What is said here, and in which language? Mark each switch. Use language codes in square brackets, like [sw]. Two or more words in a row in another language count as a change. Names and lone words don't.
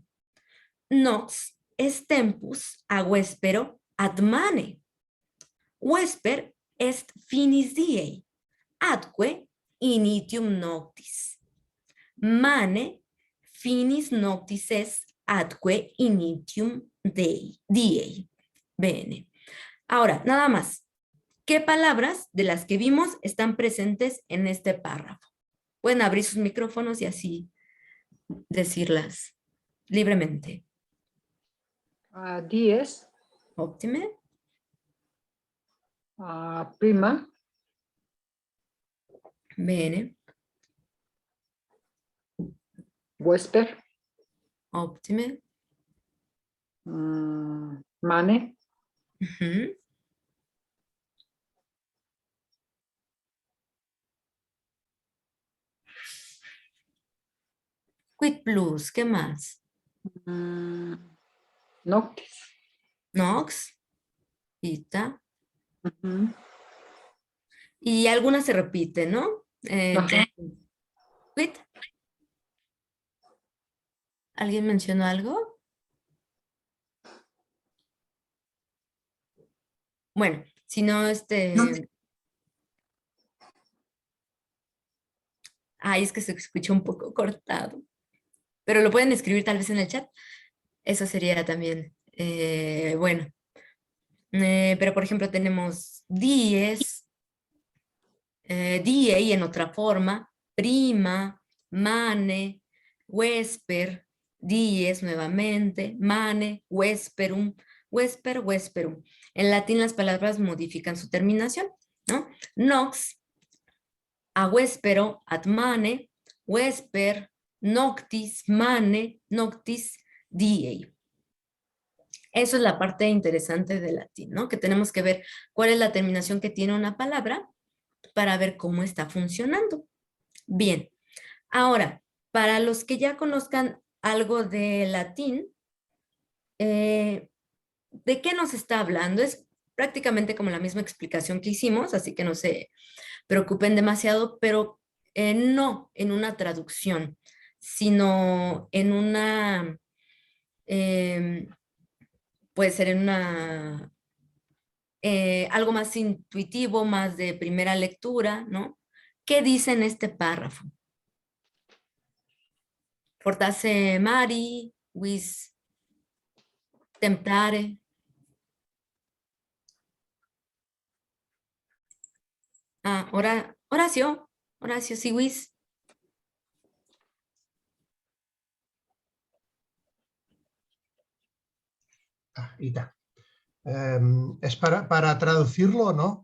[la] Nox est tempus a vespero ad mane. Vesper est finis diei, atque initium noctis. Mane finis noctis est atque initium diei. Bene. [es] Ahora, nada más. ¿Qué palabras de las que vimos están presentes en este párrafo? Pueden abrir sus micrófonos y así decirlas libremente. [la] Dies, Óptime. prima, Bene. vesper, Optime. mane, Ujú. Quid plus, [es] ¿qué más? [la] noctis. Nox, ita. Ujú. [es] Y algunas se repiten, ¿no? Ajá. Entonces, quid. ¿Alguien mencionó algo? Bueno, si no, ay, es que se escuchó un poco cortado. Pero lo pueden escribir tal vez en el chat. Eso sería también, bueno. Pero, por ejemplo, tenemos dies, die en otra forma, [la] prima, mane, vesper, dies nuevamente, mane, vesperum, vesper, vesperum. [es] En latín las palabras modifican su terminación, ¿no? [la] Nox, a vespero, ad mane, vesper, noctis, mane, noctis, die. [es] Eso es la parte interesante del latín, ¿no? Que tenemos que ver cuál es la terminación que tiene una palabra para ver cómo está funcionando. Bien, ahora, para los que ya conozcan algo de latín, ¿de qué nos está hablando? Es prácticamente como la misma explicación que hicimos, así que no se preocupen demasiado, pero no en una traducción, sino en una, puede ser en una algo más intuitivo, más de primera lectura, ¿no? ¿Qué dice en este párrafo? [la] Fortasse mari, vis temptare. [es] Ah, Horacio, Horacio, sí, vis. [la] Ita. [es] ¿Es para traducirlo, no?